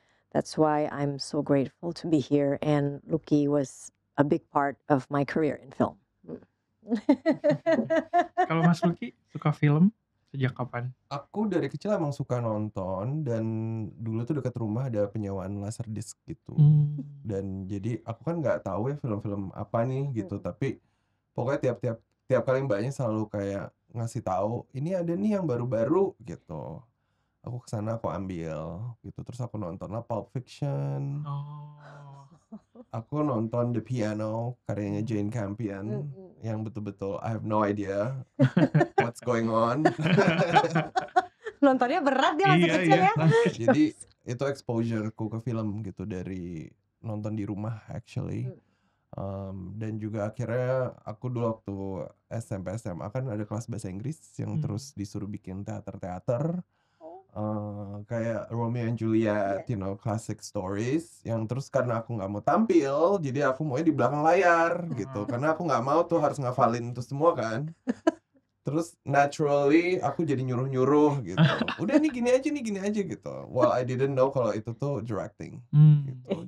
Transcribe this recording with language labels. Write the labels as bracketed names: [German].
[English] That's why I'm so grateful to be here and Lucky was a big part of my career in film. [Indonesian] Kalau Mas Lucky suka film sejak kapan? Aku dari kecil emang suka nonton dan dulu tuh dekat rumah ada penyewaan Laserdisc gitu. Dan jadi aku kan nggak tahu ya film-film apa nih gitu, tapi pokoknya tiap kali mbaknya selalu kayak ngasih tahu, "Ini ada nih yang baru-baru," gitu. Aku kesana aku ambil gitu, terus aku nontonlah Pulp Fiction. Oh. Aku nonton The Piano karyanya Jane Campion yang betul-betul I have no idea what's going on. Nontonnya berat dia masih Iya, kecil iya. ya. Jadi itu exposure-ku ke film gitu dari nonton di rumah actually. Dan juga akhirnya aku dulu waktu SMP SMA kan ada kelas bahasa Inggris yang terus disuruh bikin teater-teater. [English] Kayak Romeo and Juliet, you know, classic stories. [Indonesian] Yang terus karena aku nggak mau tampil, jadi aku maunya di belakang layar gitu. Karena aku nggak mau tuh harus ngafalin itu semua kan. Terus naturally aku jadi nyuruh-nyuruh gitu. Udah nih gini aja gitu. Well I didn't know kalau itu tuh directing gitu.